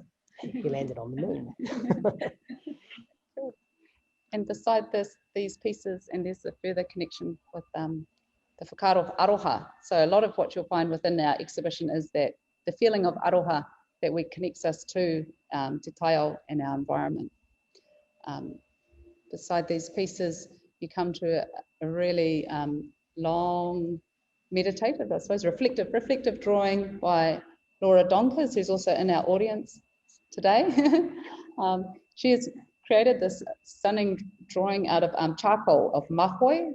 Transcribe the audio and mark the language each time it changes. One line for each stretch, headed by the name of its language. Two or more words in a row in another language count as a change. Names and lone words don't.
English: He landed on the moon. And beside these pieces, and there's a further connection with the whakaaro of aroha. So a lot of what you'll find within our exhibition is that the feeling of aroha that connects us to
Māori: te taiao
English: and our environment. Beside these pieces, you come to a really long, meditative, I suppose, reflective drawing by Laura Donkers, who's also in our audience today. She has created this stunning drawing out of charcoal of mahoi.